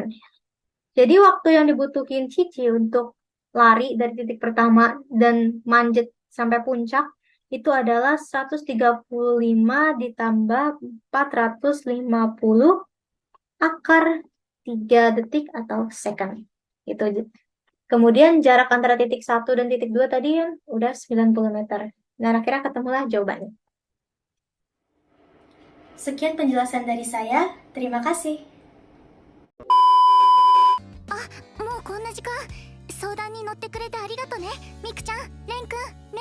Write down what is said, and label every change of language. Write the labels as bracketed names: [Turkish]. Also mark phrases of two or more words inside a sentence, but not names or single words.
[Indonesian] Jadi waktu yang dibutuhin Cici untuk lari dari titik pertama dan manjat sampai puncak itu adalah 135 ditambah 450 akar 3 detik atau second. Itu. Kemudian jarak antara titik 1 dan titik 2 tadi yang udah 90 meter. Nah, akhirnya ketemulah jawabannya. Sekian penjelasan dari saya. Terima kasih. [Japanese] もうこんな時間。相談に乗ってくれてありがとね、みくちゃん、れんくん。